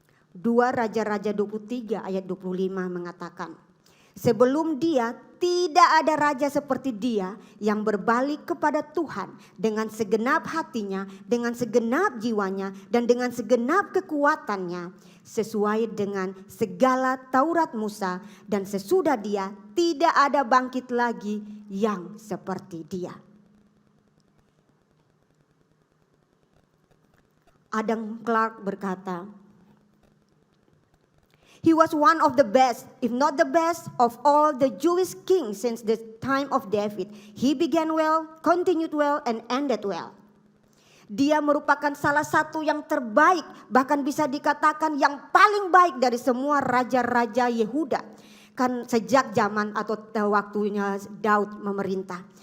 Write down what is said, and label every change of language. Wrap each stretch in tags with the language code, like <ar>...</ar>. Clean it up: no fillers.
<id>2 Raja-Raja 23 ayat 25 mengatakan, sebelum dia tidak ada raja seperti dia yang berbalik kepada Tuhan dengan segenap hatinya, dengan segenap jiwanya, dan dengan segenap kekuatannya, sesuai dengan segala Taurat Musa, dan sesudah dia tidak ada bangkit lagi yang seperti dia.</id> <en>Adam Clark</en> <id>berkata,</id> <en>he was one of the best, if not the best, of all the Jewish kings since the time of David. He began well, continued well, and ended well.</en> <id>Dia merupakan salah satu yang terbaik, bahkan bisa dikatakan yang paling baik dari semua raja-raja Yehuda. Kan sejak zaman atau waktunya Daud memerintah.</id>